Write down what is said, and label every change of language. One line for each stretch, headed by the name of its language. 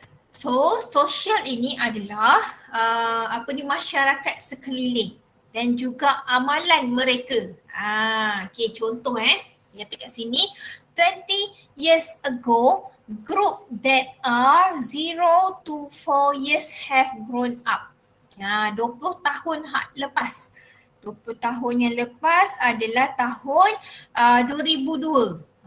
Malay: So social ini adalah masyarakat sekeliling dan juga amalan mereka.
English: Okay,
Malay: contoh kata kat sini,
English: 20 years ago, group that are 0 to 4 years have grown up.
Malay: 20 tahun lepas. 20 tahun yang lepas adalah tahun 2002.